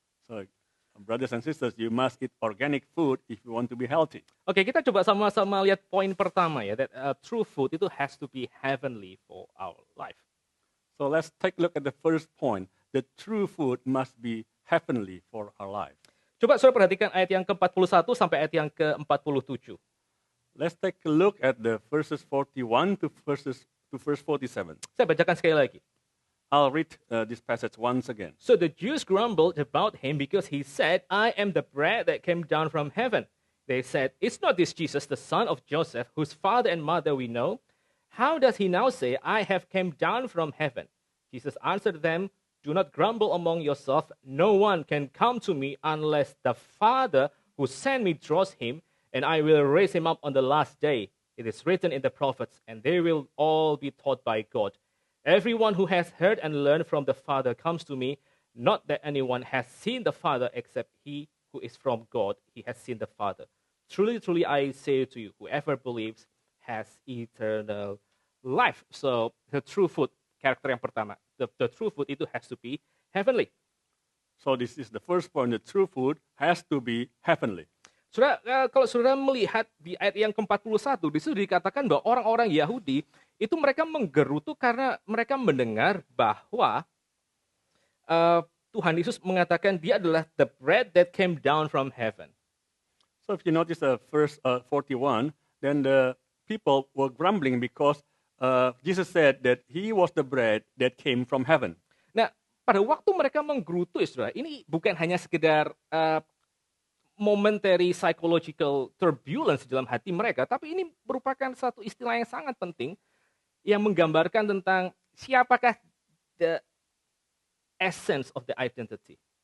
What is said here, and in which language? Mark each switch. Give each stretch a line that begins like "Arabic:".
English: So, brothers and sisters, you must eat organic food if you want to be healthy.
Indonesian: Oke, kita coba sama-sama lihat poin pertama ya,
English: that true food itu has to be heavenly for our life. So let's take a look at the first point. The true food must be heavenly for our life.
Indonesian: Coba saudara perhatikan ayat yang ke-41 sampai ayat yang ke-47.
English: Let's take a look at the verses 41 to verse 47.
Indonesian: Saya bacakan sekali lagi.
English: I'll read this passage once again. So the Jews grumbled about him because he said, I am the bread that came down from heaven. They said, is not this Jesus the son of Joseph, whose father and mother we know? How does he now say, I have come down from heaven? Jesus answered them, do not grumble among yourselves. No one can come to me unless the Father who sent me draws him, and I will raise him up on the last day. It is written in the prophets, and they will all be taught by God. Everyone who has heard and learned from the Father comes to me. Not that anyone has seen the Father except he who is from God. He has seen the Father. Truly, truly, I say to you, whoever believes has eternal life. So, the true food,
Indonesian: karakter yang pertama.
English: The true food itu has to be heavenly. So this is the first point. The true food has to be heavenly.
Indonesian: Saudara, kalau saudara melihat di ayat yang ke-41, di situ dikatakan bahwa orang-orang Yahudi itu mereka menggerutu karena mereka mendengar bahwa Tuhan Yesus mengatakan dia adalah
English: the bread that came down from heaven. So if you notice verse 41, then the people were grumbling because Jesus said that he was the bread that came from heaven.
Indonesian: Nah, pada waktu mereka menggerutu, saudara, ini bukan hanya sekedar
English: momentary psychological turbulence
Indonesian: dalam hati mereka, tapi ini merupakan satu istilah yang sangat penting yang menggambarkan tentang siapakah
English: the essence of the identity.